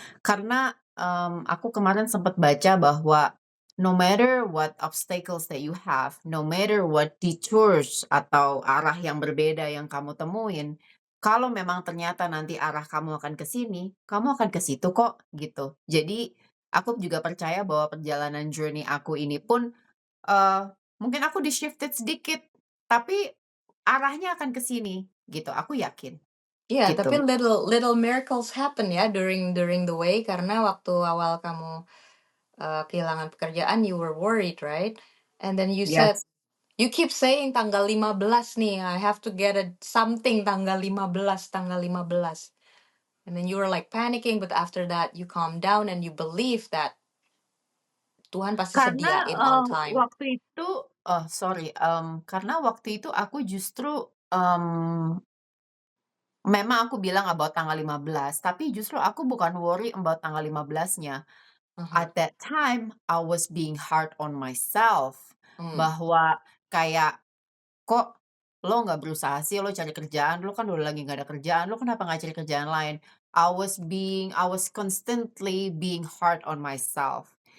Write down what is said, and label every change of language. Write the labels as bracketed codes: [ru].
[id] Karena, aku kemarin sempat baca bahwa [en] no matter what obstacles that you have, no matter what detours [id] atau arah yang berbeda yang kamu temuin, kalau memang ternyata nanti arah kamu akan ke sini, kamu akan ke situ kok, gitu. Jadi, aku juga percaya bahwa perjalanan journey aku ini pun, eee, mungkin aku di-shifted sedikit, tapi arahnya akan ke sini, gitu, aku yakin, Iya, tapi gitu. [en] little little miracles happen ya during during the way [id] karena waktu awal kamu kehilangan pekerjaan, [en] you were worried, right? And then you said, Yes. you keep saying [id] tanggal 15 nih, [en] I have to get a something tanggal 15, tanggal 15. And then you were like panicking, but after that you calm down and you believe that [id] Tuhan pasti Karena, sediain [en] on time. [id] waktu itu sorry, karena waktu itu aku justru, memang aku bilang about tanggal 15, tapi justru aku bukan [en] worry about [id] tanggal 15-nya. Uh-huh. [en] At that time, I was being hard on myself, Hmm. [id] bahwa kayak, "Kok lo nggak berusaha sih, lo cari kerjaan, lo kan udah lagi nggak ada kerjaan, lo kenapa nggak cari kerjaan lain?" [en] I was constantly being hard on myself.